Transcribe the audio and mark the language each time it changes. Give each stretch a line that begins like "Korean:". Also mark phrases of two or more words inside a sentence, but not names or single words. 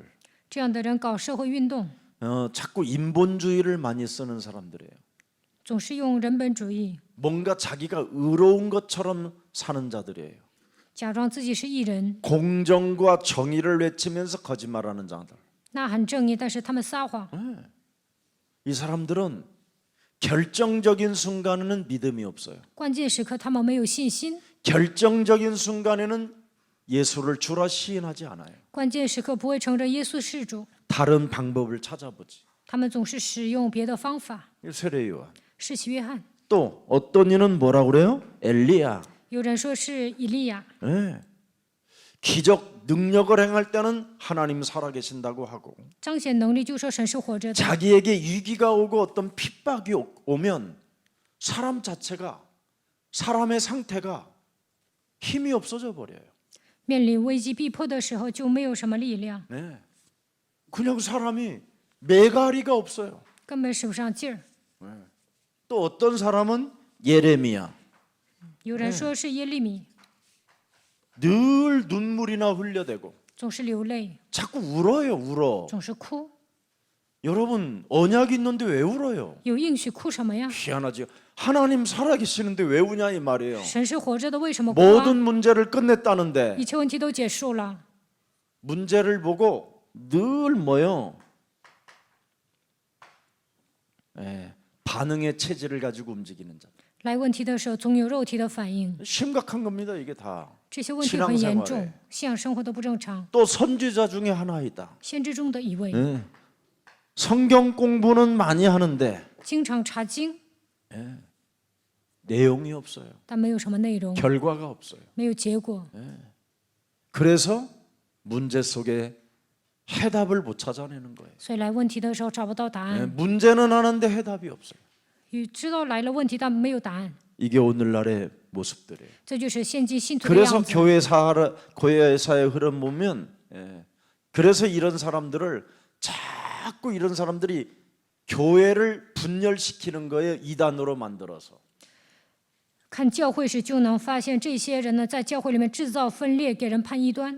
Chinese: 这样的人搞社会运动，
Korean: 자꾸 인본주의를 많이 쓰는 사람들이에요.
Chinese: 总是用人本主义，
Korean: 뭔가 자기가 의로운 것처럼 사는 자들이에요.
Chinese: 假装自己是义人，
Korean: 공정과 정의를 외치면서 거짓말하는 자들.
Chinese: 呐喊正义，但是他们撒谎。
Korean: 이 사람들은 결정적인 순간에는 믿음이 없어요.
Chinese: 关键时刻他们没有信心，
Korean: 결정적인 순간에는 예수를 주라 시인하지 않아요.
Chinese: 关键时刻不会承认耶稣是主，
Korean: 다른 방법을 찾아보지.
Chinese: 他们总是使用别的方法。
Korean: 세례요한.
Chinese: 施洗约翰，
Korean: 또 어떤 이는 뭐라 그래요? 엘리야.
Chinese: 有人说是以利亚，
Korean: 네. 기적 능력을 행할 때는 하나님 살아계신다고 하고
Chinese: 彰显能力就说神是活着的。
Korean: 자기에게 위기가 오고 어떤 핍박이 오면 사람 자체가 사람의 상태가 힘이 없어져 버려요.
Chinese: 面临危机逼迫的时候，就没有什么力量，
Korean: 네. 그냥 사람이 메가리가 없어요.
Chinese: 根本使不上劲儿。
Korean: 또 어떤 사람은 예레미야.
Chinese: 有人说是耶利米，
Korean: 늘 눈물이나 흘려대고
Chinese: 总是流泪，
Korean: 자꾸 울어요. 울어.
Chinese: 总是哭。
Korean: 여러분 언약이 있는데 왜 울어요?
Chinese: 有应许哭什么呀？
Korean: 희한하죠. 하나님 살아계시는데 왜 우냐 이 말이에요.
Chinese: 神是活着的，为什么哭
Korean: 모든 啊？ 문제를 끝냈다는데
Chinese: 一切问题都结束了，
Korean: 문제를 보고 늘 뭐요? 반응의 체질을 가지고 움직이는 자.
Chinese: 来问题的时候总有肉体的反应，
Korean: 심각한 겁니다. 이게 다.
Chinese: 这些问题很严重，信仰生活都不正常。
Korean: 또 선지자 중에 하나이다.
Chinese: 先知中的一位，
Korean: 성경 공부는 많이 하는데
Chinese: 经常查经，
Korean: 내용이 없어요.
Chinese: 但没有什么内容，
Korean: 결과가 없어요.
Chinese: 没有结果，
Korean: 그래서 문제 속에 해답을 못 찾아내는 거예요.
Chinese: 所以来问题的时候找不到答案。
Korean: 문제는 하는데 해답이 없어요.
Chinese: 知道来了问题，但没有答案，
Korean: 이게 오늘날의 모습들이에요.
Chinese: 这就是现今信徒的
Korean: 그래서
Chinese: 样子。
Korean: 교회사의 흐름 보면 그래서 이런 사람들을 자꾸 이런 사람들이 교회를 분열시키는 거예요. 이단으로 만들어서.
Chinese: 看教会时就能发现，这些人呢在教会里面制造分裂，给人判异端，